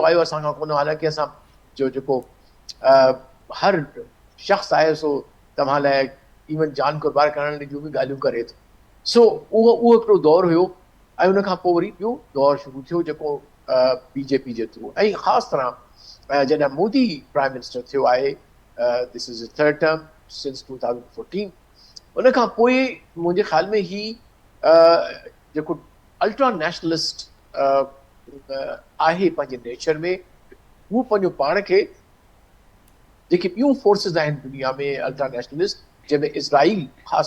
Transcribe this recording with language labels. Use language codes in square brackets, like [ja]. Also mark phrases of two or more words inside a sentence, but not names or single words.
[sd] आहियो असांखां कोन हालांकि असां जो जेको हर शख़्स आहे सो तव्हां लाइ इवन जान कुर्बान करण जूं बि ॻाल्हियूं करे थो सो उहो हिकिड़ो दौरु हुयो ऐं उन खां पोइ वरी ॿियो दौरु शुरू थियो जेको BJP जे थ्रू ऐं ख़ासि तरह जॾहिं मोदी [en] prime minister [sd] थियो आहे [en] this is a third term since 2014 [sd] उन खां पोइ मुंहिंजे ख़्याल में ही जेको [en] ultra nationalist [sd] आहे पंहिंजे नेचर में हू पंहिंजो पाण खे जेके ॿियूं फोर्सिस आहिनि दुनिया में [en] ultra nationalist [sd] जंहिंमें इज़राइल ख़ासि